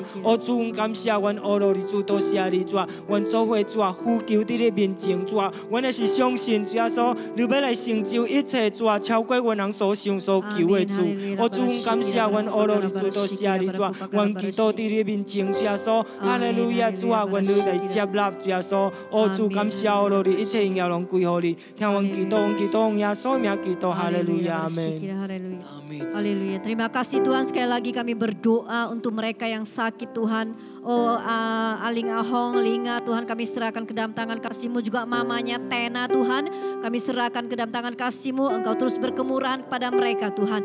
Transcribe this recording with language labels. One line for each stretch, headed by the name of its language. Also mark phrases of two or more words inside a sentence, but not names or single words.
Min Nan Chinese: 哦主，阮感谢阮阿罗你主多谢你主啊，阮做伙主啊呼求伫你面前主啊，阮也是相信主耶稣你要来成就一切主啊，超过阮人所想所求的主。哦主，阮感谢阮阿罗你主多谢你主啊，阮祈祷伫你面前主耶稣，哈利路亚主啊，愿你来接纳主耶稣。哦主，感谢阿罗你一切荣耀拢归乎你，听阮祈祷用耶稣名祈祷，哈利路亚，阿门。
Indonesian: Haleluya. Terima kasih Tuhan, sekali lagi kami berdoa untuk mereka yang sakit Tuhan. Oh Aling Ahong, Linga Tuhan, kami serahkan ke dalam tangan kasih-Mu, juga mamanya Tena Tuhan. Kami serahkan ke dalam tangan kasih-Mu, Engkau terus berkemurahan kepada mereka Tuhan.